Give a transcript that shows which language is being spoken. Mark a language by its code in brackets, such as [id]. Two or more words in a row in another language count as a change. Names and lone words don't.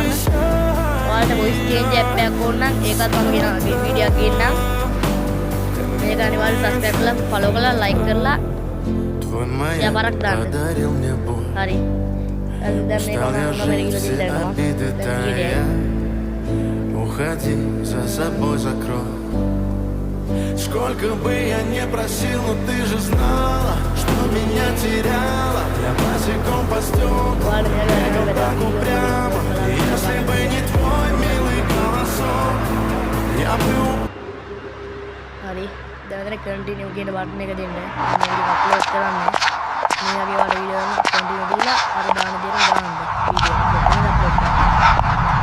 [si] ඔයාලට [en] voice change app [si] එකක් ඕන නම් ඒකත් මම කියන වීඩියෝ එකක් ගේන්නම්. මේක අනිවාර්යයෙන් subscribe කරලා follow කරලා like කරලා යා බරක් දාන්න. හරි. දැන් මේක මම රිවියු දෙන්නවා. [ru] Уходи, за собой закрой. Сколько бы я не просил, но ты же знала, что меня теряла. Я босиком по стеклам, бегал так упрямо. Если бы не твой милый голосок, я бы... [si] හරි දැන් මෙතන කන්ටිනියු කියන බටන් එක දෙන්න. මම මේක අප්ලෝඩ් කරන්නේ. මේ වගේ වල වීඩියෝ එකක් කන්ටිනියු දීලා අර දාන දේ දාන්න. වීඩියෝ එක අප්ලෝඩ් කරන්න.